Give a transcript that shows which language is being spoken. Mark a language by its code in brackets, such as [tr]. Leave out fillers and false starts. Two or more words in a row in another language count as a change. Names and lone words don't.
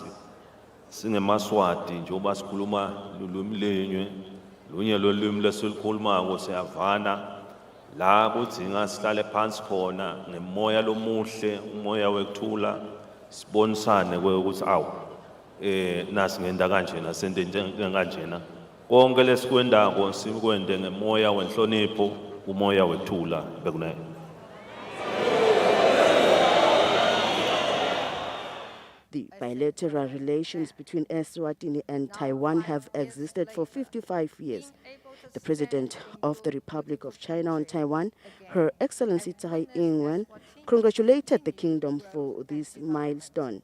[ss] singeMaswati njengoba sikhuluma lulwimi lenye lunye lolwimi lesilikhulumako siyavana la kudzinga sihlale phansi khona ngemoya lomuhle umoya wekuthula sibonisane kwekuthi awu nasi ngenda kanjena sente njenganjena konke lesikwendako sikwende ngemoya wenhlonipho umoya wekuthula bekunene. [en] The bilateral relations between Eswatini and Taiwan have existed for 55 years. The President of the Republic of China on Taiwan, Her Excellency Tsai Ing-wen, congratulated the kingdom for this milestone.